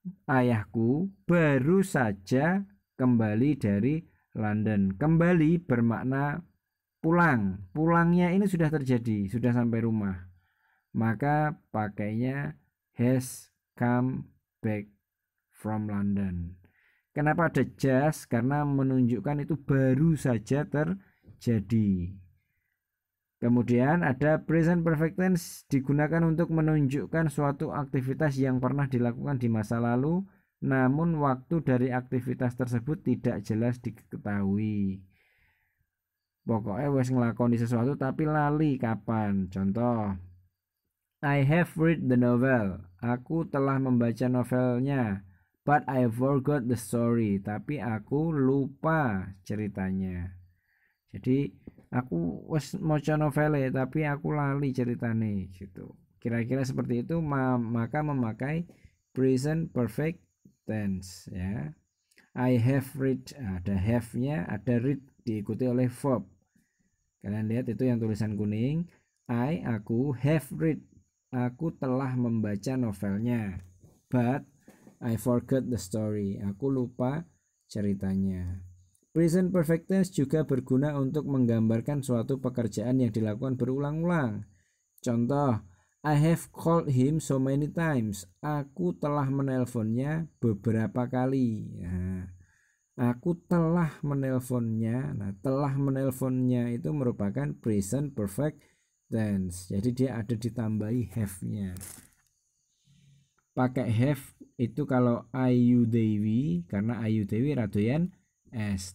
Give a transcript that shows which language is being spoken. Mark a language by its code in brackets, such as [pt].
[id] Ayahku baru saja kembali dari London. Kembali bermakna pulang. Pulangnya ini sudah terjadi, sudah sampai rumah. Maka pakainya [en] has come back from London. [id] Kenapa ada just? Karena menunjukkan itu baru saja terjadi. Kemudian ada present perfect tense digunakan untuk menunjukkan suatu aktivitas yang pernah dilakukan di masa lalu, namun waktu dari aktivitas tersebut tidak jelas diketahui. [jv] Pokoknya wes ngelakoni sesuatu tapi lali kapan. [en] Contoh, I have read the novel. [id] Aku telah membaca novelnya, [en] but I forgot the story. [id] Tapi aku lupa ceritanya. Jadi [jv] aku wes maca novel tapi aku lali ceritane [id] gitu. Kira-kira seperti itu, maka memakai present perfect tense ya. I have read, ada have-nya, ada read diikuti oleh verb. Kalian lihat itu yang tulisan kuning. Aku have read. Aku telah membaca novelnya. [en] But I forgot the story. [id] Aku lupa ceritanya. Present perfect tense juga berguna untuk menggambarkan suatu pekerjaan yang dilakukan berulang-ulang. Contoh, [en] I have called him so many times. [id] Aku telah menelponnya beberapa kali. Nah, aku telah menelponnya. Nah, telah menelponnya itu merupakan present perfect tense. Jadi dia ada ditambahi have-nya. Pakai have itu kalau Ayu Dewi, karena Ayu Dewi radoyan s.